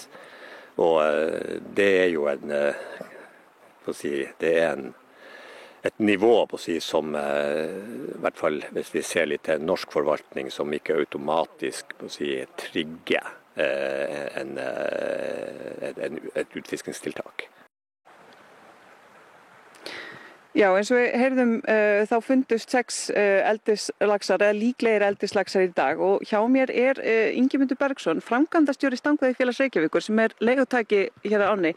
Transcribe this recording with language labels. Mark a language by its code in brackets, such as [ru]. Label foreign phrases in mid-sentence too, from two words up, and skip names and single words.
[no] Og det er jo et nivå som i hvert fall hvis vi ser litt til norsk forvaltning som ikke automatisk trigger et utfiskingstiltak. [is] Já, eins og við heyrðum þá fundust 6 eldislaxar eða líklegir eldislaxar í dag og hjá mér er Ingimundur Bergsson, framkvæmdastjóri Stangveiðifélags Reykjavíkur sem er leigutaki hér á ánni.